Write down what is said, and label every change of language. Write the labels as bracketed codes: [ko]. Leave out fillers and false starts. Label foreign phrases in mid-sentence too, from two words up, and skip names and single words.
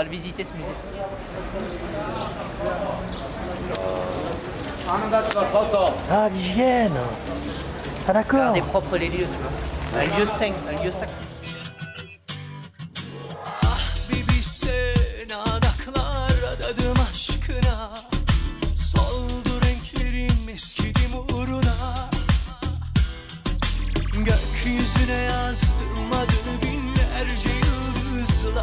[fr] On va le visiter ce musée. Ah, l'hygiène. Ah, d'accord. Garder propre les lieux, tu vois. Un lieu sain, un lieu sacré. [tr] Bir bilsen adaklar adadım aşkına. Soldu renklerim eskidim uğruna. Gökyüzüne yazdım adını binlerce yıldızla.